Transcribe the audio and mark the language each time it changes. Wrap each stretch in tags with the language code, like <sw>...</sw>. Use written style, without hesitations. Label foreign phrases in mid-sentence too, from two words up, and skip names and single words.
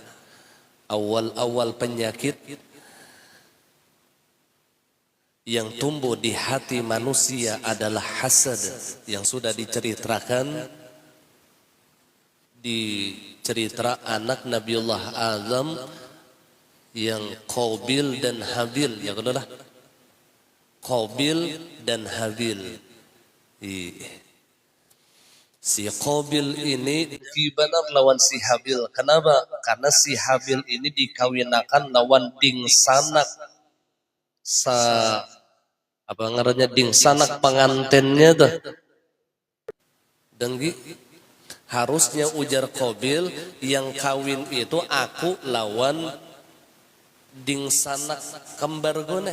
<id>Awal-awal penyakit yang tumbuh di hati manusia adalah hasad, yang sudah diceritakan di cerita anak Nabiullah Adam yang Qabil dan Habil, ya adalah Qabil dan Habil.</id> <bjn>Si Qabil ini dibanar lawan si Habil. Kenapa? Karena si Habil ini dikawinakan lawan dingsanak apa ngarannya, dingsanak pengantennya tuh. Dengki. Harusnya ujar Qabil, yang kawin itu aku lawan dingsanak kembar gone.</bjn>